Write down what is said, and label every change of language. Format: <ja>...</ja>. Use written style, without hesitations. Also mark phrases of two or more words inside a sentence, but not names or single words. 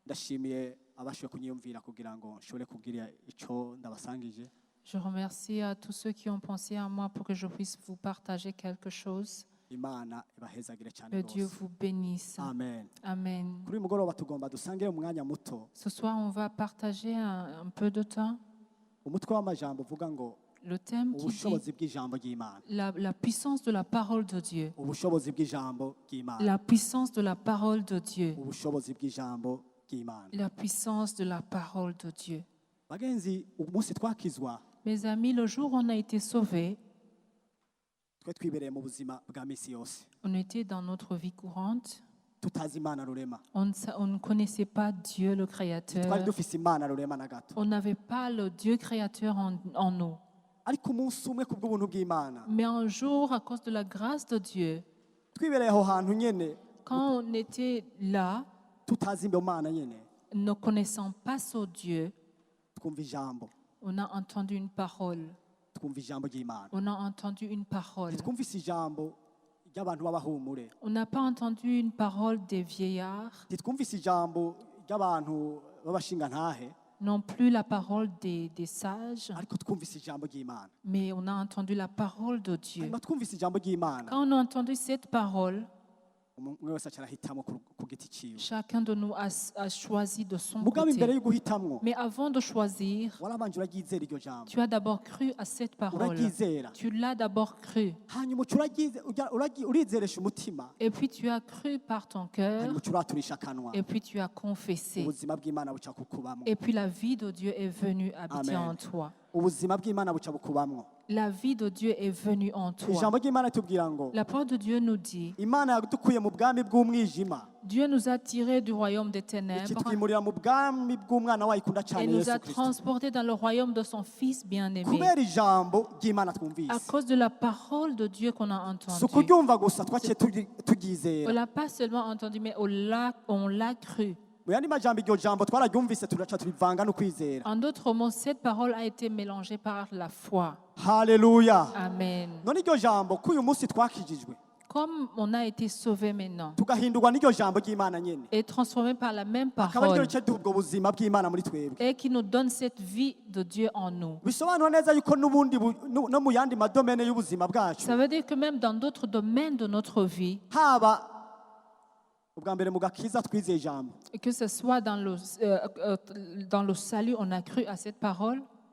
<rn>ndashimiye abashoboye kunyiyumvira kugira ngo nshobore kugira icyo ndabasangije.</rn> <fr>Je remercie à tous ceux qui ont pensé à moi pour que je puisse vous partager quelque chose.</fr> <rn>Imana ibahezagire cyane</rn> <fr>Que Dieu</fr> <rn>rwose.</rn> <fr>vous bénisse. Amen. Amen.</fr> <rn>Kuri uyu mugoroba tugomba dusangire umwanya muto.</rn> <fr>Ce soir, on va partager un peu de temps.</fr> <rn>Umutwe w'amajambo uvuga ngo</rn> <fr>Le thème qui dit</fr> <rn>ubushobozi bw'ijambo ry'Imana.</rn> <fr>la puissance de la parole de Dieu.</fr> <rn>Ubushobozi bw'ijambo ry'Imana.</rn> <fr>La puissance de la parole de Dieu.</fr> <rn>Ubushobozi bw'ijambo ry'Imana.</rn> <fr>La puissance de la parole de Dieu.</fr> <rn>Bagenzi, umunsi twakizwa</rn> <fr>Mes amis, le jour où on a été sauvés,</fr> <rn>twe twibereye mu buzima bwa misi yose.</rn> <fr>on était dans notre vie courante.</fr> <rn>Tutazi Imana rurema.</rn> <fr>On ne connaissait pas Dieu le</fr> <rn>Twari</rn> <fr>Créateur.</fr> <rn>dufise Imana rurema na gato.</rn> <fr>On n'avait pas le Dieu créateur en nous.</fr> <rn>Ariko umunsi umwe ku bw'ubuntu bw'Imana</rn> <fr>Mais un jour, à cause de la grâce de Dieu,</fr> <rn>twibereye aho hantu nyene</rn> <fr>quand on était là,</fr> <rn>tutazi imbe Imana nyene</rn> <fr>ne connaissant pas ce Dieu,</fr> <rn>twumva ijambo</rn> <fr>on a entendu une parole.</fr> <rn>twumva ijambo ry'Imana.</rn> <fr>On a entendu une parole.</fr> <rn>Ntitwumvise ijambo ry'abantu b'abahumure.</rn> <fr>On n'a pas entendu une parole des vieillards,</fr> <rn>Ntitwumvise ijambo ry'abantu b'abashingantahe,</rn> <fr>non plus la parole des sages,</fr> <rn>ariko twumvise ijambo ry'Imana.</rn> <fr>mais on a entendu la parole de Dieu.</fr> <rn>Hanyuma twumvise ijambo ry'Imana,</rn> <fr>Quand on a entendu cette parole,</fr> <rn>umwe wese aca arahitamo ku giti ciwe.</rn> <fr>chacun de nous a choisi de son</fr> <rn>Mugabe imbere</rn> <fr>côté.</fr> <rn>yo guhitamwo</rn> <fr>Mais avant de choisir,</fr> <rn>warabanje uraryizera iryo jambo,</rn> <fr>tu as d'abord cru à cette parole.</fr> <rn>uraryizera</rn> <fr>Tu l'as d'abord cru.</fr> <rn>hanyuma uca urizeresha umutima,</rn> <fr>Et puis tu as cru par ton cœur.</fr> <rn>hanyuma uca uraturisha akanwa.</rn> <fr>Et puis tu as confessé.</fr> <rn>Ubuzima bw'Imana buca kukubamwo.</rn> <fr>Et puis la vie de Dieu est venue habiter Amen. en toi.</fr> <rn>Ubuzima bw'Imana buca bukubamwo.</rn> <fr>La vie de Dieu est venue en toi.</fr> <rn>Ijambo ry'Imana ritubwira ngo</rn> <fr>La parole de Dieu nous dit,</fr> <rn>Imana yadukuye mu bwami bw'umwijima</rn> <fr>Dieu nous a tirés du royaume des ténèbres</fr> <rn>ikitwimurira mu bwami bw'umwana wayo ikunda</rn> <fr>et</fr> <rn>cyane</rn> <fr>nous</fr> <rn>Yesu</rn> <fr>a</fr> <rn>Kristo.</rn> <fr>transportés dans le royaume de son Fils bien-aimé.</fr> <rn>Kubera ijambo ry'Imana</rn> <fr>À</fr> <rn>twumvise,</rn> <fr>cause de la parole de Dieu qu'on a</fr> <rn>si</rn> <fr>entendue.</fr> <rn>ukuryumva gusa twaciye</rn> <fr>On ne</fr> <rn>turyizera.</rn> <fr>l'a pas seulement entendu, mais on l'a cru.</fr> <rn>Mu yandi majambo iryo jambo twararyumvise turaca turivanga no kwizera.</rn> <fr>En d'autres mots, cette parole a été mélangée par la foi. Haleluya. Amen.</fr> <rn>None iryo jambo ko uyu munsi twakijijwe</rn> <fr>Comme on a été sauvés maintenant</fr> <rn>tugahindurwa n'iryo jambo ry'Imana nyene,</rn> <fr>et transformés par la même</fr> <rn>akaba ariryo</rn> <fr>parole</fr> <rn>rica duha ubwo buzima bw'Imana muri twebwe.</rn> <fr>et qui nous donne cette vie de Dieu en nous.</fr> <rn>Bisobanura neza yuko n'ubundi no mu yandi madomene y'ubuzima bwacu,</rn> <fr>Ça veut dire que même dans d'autres domaines de notre vie,</fr> <rn>haba ubwa mbere mu gakiza twizeye ijambo,</rn> <fr>que ce soit dans le salut, on a cru à cette parole.</fr>